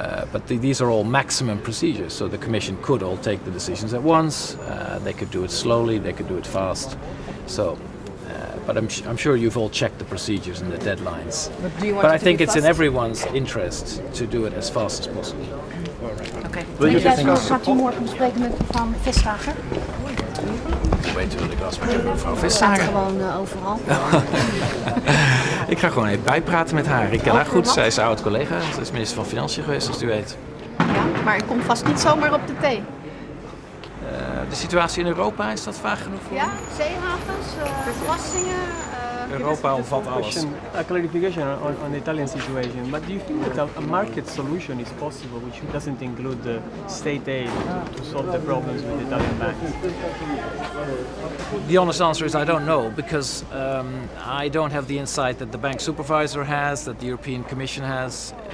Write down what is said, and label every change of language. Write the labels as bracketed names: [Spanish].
[English] But these are all maximum procedures, so the Commission could all take the decisions at once. They could do it slowly, they could do it fast. So, but I'm sure you've all checked the procedures and the deadlines. But I think it's in everyone's interest to do it as fast as possible. Okay. [Dutch] Gaat u morgen spreken met mevrouw Vestager? Weet u wat ik was met mevrouw Staat Vestager? gewoon overal. Ik ga gewoon even bijpraten met haar. Ik ken haar goed, zij is oud-collega. Ze is minister van Financiën geweest, zoals u weet. Ja, maar ik kom vast niet zomaar op de thee. De situatie in Europa, is dat vaag genoeg voor u? Ja, zeehavens, belastingen. Europa omvat alles. [English] A clarification on the Italian situation, but do you think that a market solution is possible which doesn't include the state aid to solve the problems with the Italian banks? The honest answer is I don't know, because I don't have the insight that the bank supervisor has, that the European Commission has.